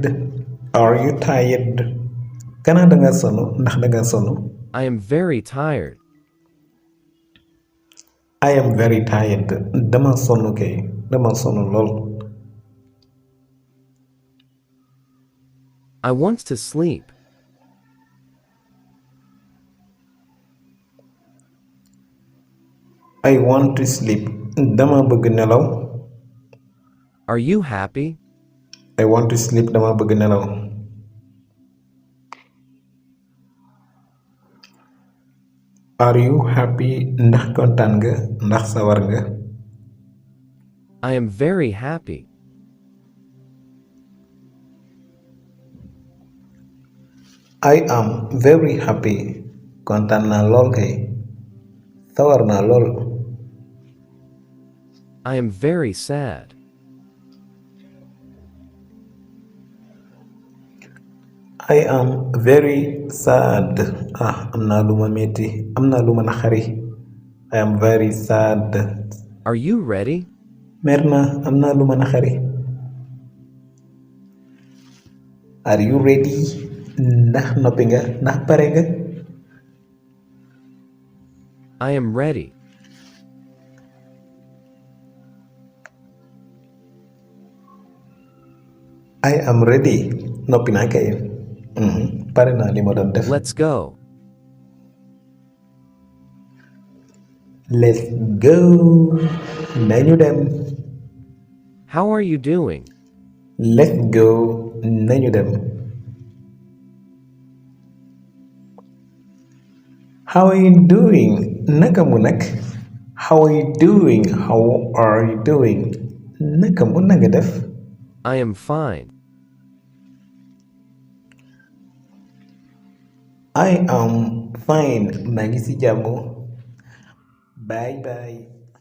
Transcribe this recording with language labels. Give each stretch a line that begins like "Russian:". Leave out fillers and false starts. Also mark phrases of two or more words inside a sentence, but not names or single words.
English: Are you tired?
Wolof: Kana danga sonu ndax danga sonu.
English: I am very tired. I am very tired.
Wolof: Dama sonu kay. Dama sonu lool.
English: I want to sleep. I want to sleep.
Wolof: Dama bëgg nelaw.
English: Are you happy? I want to sleep.
Wolof: Dama bëgg nelaw.
English: Are you happy?
Wolof: Ndax kontaan nga? Ndax sawar nga?
English: I am very happy. I am very happy.
Wolof: Kontaan naa lool kay. Sawar naa lool.
English: I am very sad. I am very sad.
Wolof: Am naa lu ma metti. Am naa lu ma naxari.
English: I am very sad. Are you ready?
Wolof: Mer naa. Am naa lu ma naxari.
English: Are you ready?
Wolof: Ndax noppi nga? Ndax pare nga?
English: I am ready. I am ready. Noppi naa kay. Pare naa li ma doon def. Let's go. Let's go.
Wolof: Nañu dem.
English: How are you doing? Let's go.
Wolof: Nañu dem.
English: How are you doing?
Wolof: Naka mu nag?
English: How are you doing? How are you doing?
Wolof: Naka mu nanga def?
English: I am fine. I am fine
Wolof: maa ngi ci jàmm
English: bye bye.